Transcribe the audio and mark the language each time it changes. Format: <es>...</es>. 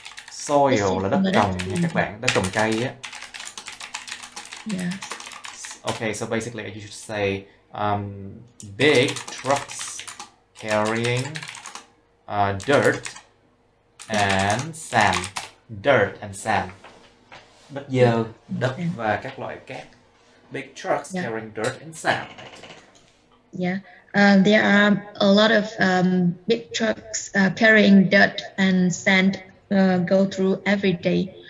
<vi>Soil là đất trồng nha các bạn, đất trồng cây á.</vi> <en>Yeah. Okay, so basically you should say big trucks carrying dirt and sand. Dirt and sand.</en> <vi>Đất dơ, đất và các loại cát.</vi> <en>Big trucks carrying dirt and sand. Yeah. There are a lot of big trucks carrying dirt and sand go through every day.</en>